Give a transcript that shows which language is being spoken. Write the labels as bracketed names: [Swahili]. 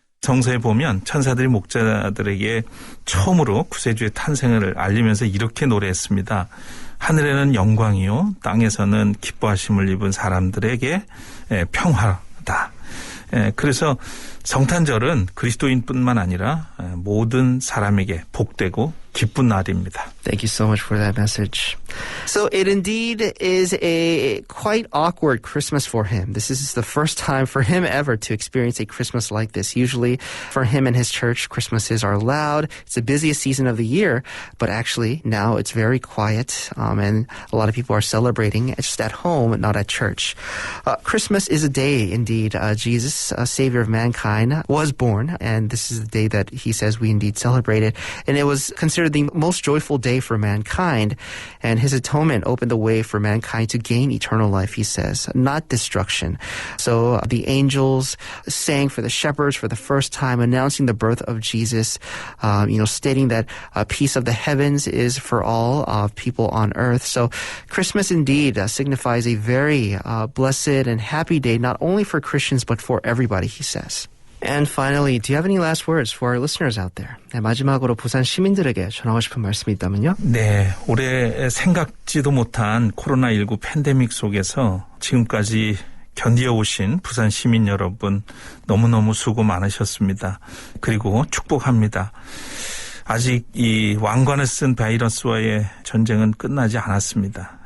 [Korean] 성서에 보면 천사들이 목자들에게 처음으로 구세주의 탄생을 알리면서 이렇게 노래했습니다. 하늘에는 영광이요 땅에서는 기뻐하심을 입은 사람들에게 평화다. 그래서 성탄절은 그리스도인뿐만 아니라 모든 사람에게 복되고 기쁜 날입니다. [English] Thank you so much for that message. So it indeed is a quite awkward Christmas for him. This is the first time for him ever to experience a Christmas like this. Usually for him and his church, Christmases are loud. It's the busiest season of the year, but actually now it's very quiet and a lot of people are celebrating just at home, not at church. Christmas is a day indeed. Jesus, Savior of mankind, was born, and this is the day that he says we indeed celebrate it. And it was considered the most joyful day for mankind, and his atonement opened the way for mankind to gain eternal life, he says, not destruction. So the angels sang for the shepherds for the first time, announcing the birth of Jesus, stating that peace of the heavens is for all people on earth. So Christmas indeed signifies a very blessed and happy day, not only for Christians, but for everybody, he says. And finally, do you have any last words for our listeners out there? [Korean] 네, 마지막으로 부산 시민들에게 전하고 싶은 말씀이 있다면요? 네, 올해 생각지도 못한 코로나19 팬데믹 속에서 지금까지 견디어오신 부산 시민 여러분 너무너무 수고 많으셨습니다. 그리고 축복합니다. 아직 이 왕관을 쓴 바이러스와의 전쟁은 끝나지 않았습니다.